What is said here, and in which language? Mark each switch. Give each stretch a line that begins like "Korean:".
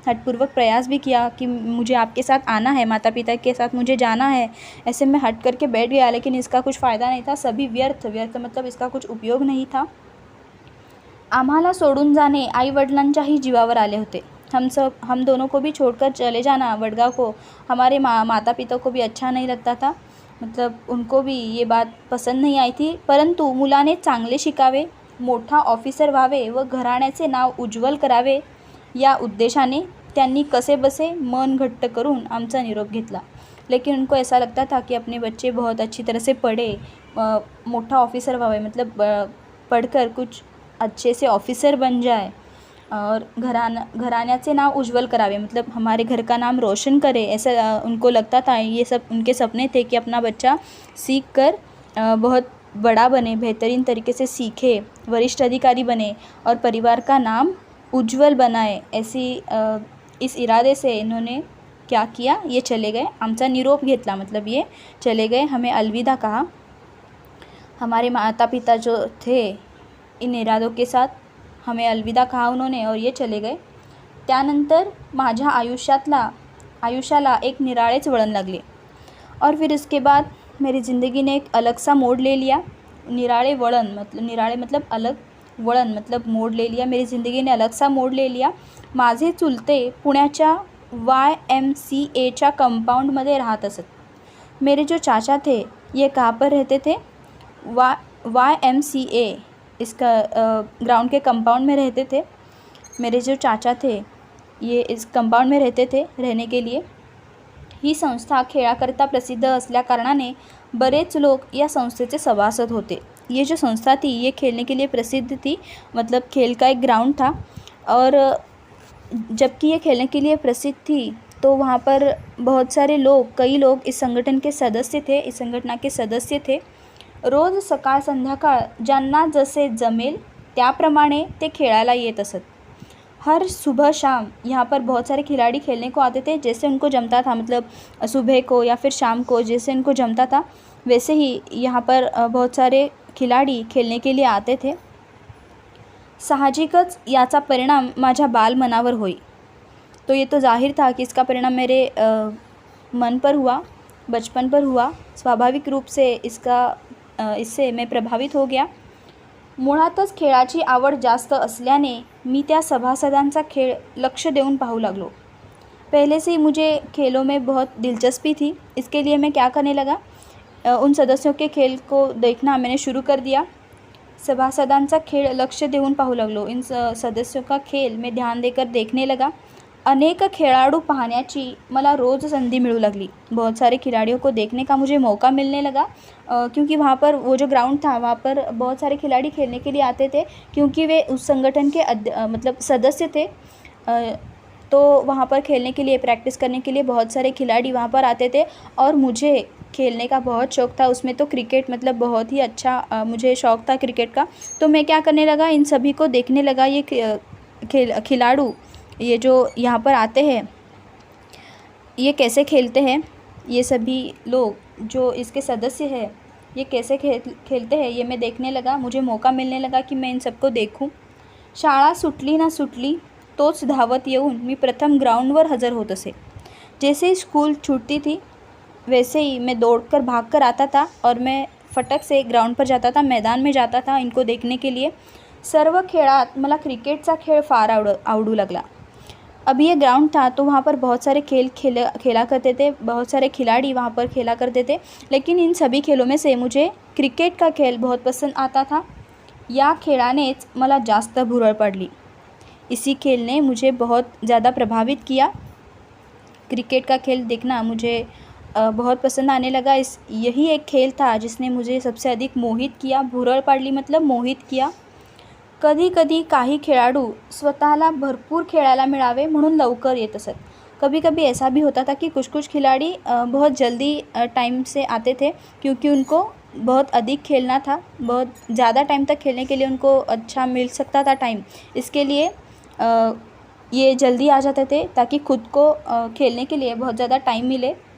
Hindi: हठपूर्वक प्रयास भी किया कि मुझे आपके साथ आना है, माता पिता के साथ मुझे जाना है, ऐसे मैं हट करके बैठ गया लेकिन इसका कुछ फ़ायदा नहीं था. सभी व्यर्थ मतलब इसका कुछ उपयोग नहीं था.
Marathi: आम्हाला सोडून जाणे आई वडिलांच्याही जीवावर आले होते.
Hindi: हम दोनों को भी छोड़कर चले जाना वडगांव को हमारे माता पिता को भी अच्छा नहीं लगता था. मतलब उनको भी ये बात पसंद नहीं आई थी.
Marathi: परंतु मुलाने चांगले शिकावे, मोठा ऑफिसर व्हावे व घराण्याचे नाव उज्ज्वल करावे या उद्देशाने त्यांनी कसेबसे मन घट्ट करून आमचा निरोप घेतला.
Hindi: लेकिन उनको ऐसा लगता था कि अपने बच्चे बहुत अच्छी तरह से पढ़े,
Marathi: मोठा ऑफिसर व्हावे
Hindi: मतलब पढ़कर कुछ अच्छे से ऑफिसर बन जाए और
Marathi: घराण्याचे नाव उज्ज्वल करावे
Hindi: मतलब हमारे घर का नाम रोशन करे, ऐसा उनको लगता था. ये सब उनके सपने थे कि अपना बच्चा सीख कर बहुत बड़ा बने, बेहतरीन तरीके से सीखे, वरिष्ठ अधिकारी बने और परिवार का नाम उज्ज्वल बनाए. इस इरादे से इन्होंने क्या किया, ये चले गए.
Marathi: आमचा निरोप घेतला
Hindi: मतलब ये चले गए, हमें अलविदा कहा. हमारे माता पिता जो थे इन इरादों के साथ हमें अलविदा कहा उन्होंने और ये चले गए.
Marathi: त्यानंतर माझ्या आयुष्याला एक निराळेच वळण लागले
Hindi: और फिर इसके बाद मेरी ज़िंदगी ने एक अलग सा मोड़ ले लिया. निराळे मतलब अलग, वळण मतलब मोड़ ले लिया. मेरी ज़िंदगी ने अलग सा मोड़ ले लिया.
Marathi: माझे चुलते पुण्याच्या YMCAच्या कंपाउंडमध्ये राहत असत.
Hindi: मेरे जो चाचा थे ये कहाँ पर रहते थे, YMCA इसका ग्राउंड के कंपाउंड में रहते थे. मेरे जो चाचा थे ये इस कंपाउंड में रहते थे रहने के लिए.
Marathi: ही संस्था खेळाकरता प्रसिद्ध असल्याकारणाने बरेच लोग या संस्थेचे सभासद होते.
Hindi: ये जो संस्था थी ये खेलने के लिए प्रसिद्ध थी, मतलब खेल का एक ग्राउंड था. और जबकि ये खेलने के लिए प्रसिद्ध थी तो वहाँ पर बहुत सारे लोग, कई लोग इस संगठन के सदस्य थे, इस संघटना के सदस्य थे.
Marathi: रोज सकाळ संध्याकाळ ज्यांना जसे जमेल त्याप्रमाणे ते खेळायला येत असत.
Hindi: हर सुबह शाम यहाँ पर बहुत सारे खिलाड़ी खेलने को आते थे, जैसे उनको जमता था, मतलब सुबह को या फिर शाम को जैसे उनको जमता था वैसे ही यहाँ पर बहुत सारे खिलाड़ी खेलने के लिए आते थे. साहजिकच याचा परिणाम माझ्या बालमनावर होई. तो ये तो जाहिर था कि इसका परिणाम मेरे मन पर हुआ, बचपन पर हुआ। स्वाभाविक रूप से इससे मैं प्रभावित हो गया।
Marathi: मुळातच खेळाची आवड जास्त असल्याने मी त्या सभासदांचा खेळ लक्ष देऊन पाहू लागलो।
Hindi: पहले से ही मुझे खेलों में बहुत दिलचस्पी थी। इसके लिए मैं क्या करने लगा, उन सदस्यों के खेल को देखना मैंने शुरू कर दिया।
Marathi: सभासदांचा खेळ लक्ष देऊन पाहू लागलो।
Hindi: इन सदस्यों का खेल मैं ध्यान देकर देखने लगा।
Marathi: अनेक खिलाड़ू पाहण्याची मला रोज़ संधि मिलू लगली।
Hindi: बहुत सारे खिलाड़ियों को देखने का मुझे मौका मिलने लगा, क्योंकि वहाँ पर वो जो ग्राउंड था वहाँ पर बहुत सारे खिलाड़ी खेलने के लिए आते थे, क्योंकि वे उस संगठन के मतलब सदस्य थे। तो वहाँ पर खेलने के लिए, प्रैक्टिस करने के लिए बहुत सारे खिलाड़ी वहाँ पर आते थे और मुझे खेलने का बहुत शौक़ था। उसमें तो क्रिकेट मतलब बहुत ही अच्छा मुझे शौक़ था क्रिकेट का। तो मैं क्या करने लगा, इन सभी को देखने लगा। ये खिलाड़ू ये जो यहाँ पर आते हैं ये कैसे खेलते हैं, ये सभी लोग जो इसके सदस्य हैं ये कैसे खेलते हैं, ये मैं देखने लगा। मुझे मौका मिलने लगा कि मैं इन सबको देखूं।
Marathi: शाळा सुटली ना सुटली तोच धावत येऊन मी प्रथम ग्राउंडवर हजर होत असे।
Hindi: जैसे ही स्कूल छूटती थी वैसे ही मैं दौड़कर भागकर आता था और मैं फटक से ग्राउंड पर जाता था, मैदान में जाता था इनको देखने के लिए।
Marathi: सर्व खेळात मला क्रिकेटचा खेळ फार आवडू लागला।
Hindi: अब ये ग्राउंड था तो वहाँ पर बहुत सारे खेला करते थे, बहुत सारे खिलाड़ी वहाँ पर खेला करते थे, लेकिन इन सभी खेलों में से मुझे क्रिकेट का खेल बहुत पसंद आता था।
Marathi: या खेळानेच मला जास्त भुरळ पडली।
Hindi: इसी खेल ने मुझे बहुत ज़्यादा प्रभावित किया। क्रिकेट का खेल देखना मुझे बहुत पसंद आने लगा। यही एक खेल था जिसने मुझे सबसे अधिक मोहित किया।
Marathi: भुरळ पाडली
Hindi: मतलब मोहित किया।
Marathi: कधी कधी काही खेळाडू स्वतःला भरपूर खेळायला मिळावे म्हणून लवकर येत असत।
Hindi: कभी कभी ऐसा भी होता था कि कुछ खिलाड़ी बहुत जल्दी टाइम से आते थे, क्योंकि उनको बहुत अधिक खेलना था, बहुत ज़्यादा टाइम तक खेलने के लिए उनको अच्छा मिल सकता था टाइम। इसके लिए ये जल्दी आ जाते थे ताकि खुद को खेलने के लिए बहुत ज़्यादा टाइम मिले।